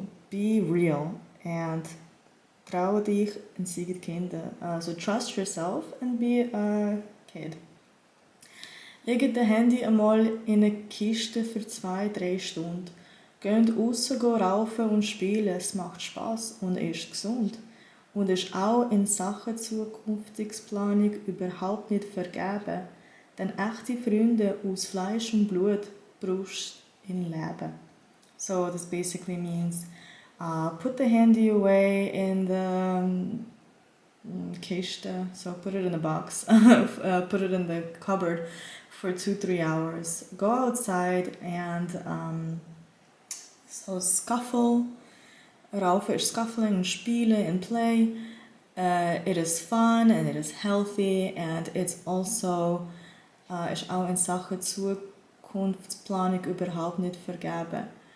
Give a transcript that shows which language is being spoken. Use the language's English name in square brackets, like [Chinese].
[English] Be real and [German] traue dich [English] and [German] seid Kinder. [English] So trust yourself and be a kid. [German] Legt das Handy einmal in eine Kiste für 2-3 Stunden. Geht raus, raufen und spielen. Es macht Spass und ist gesund. Und ist auch in Sachen Zukunftsplanung überhaupt nicht vergeben. Denn echte Freunde aus Fleisch und Blut brauchst im Leben. [English] So this basically means put the handy away in the kiste, so put it in a box, put it in the cupboard for 2-3 hours. Go outside and so scuffle. Raufen is scuffling and spielen and play. It is fun and it is healthy and it's also [German] ist auch in Sachen Zukunftsplanung überhaupt nicht vergeben.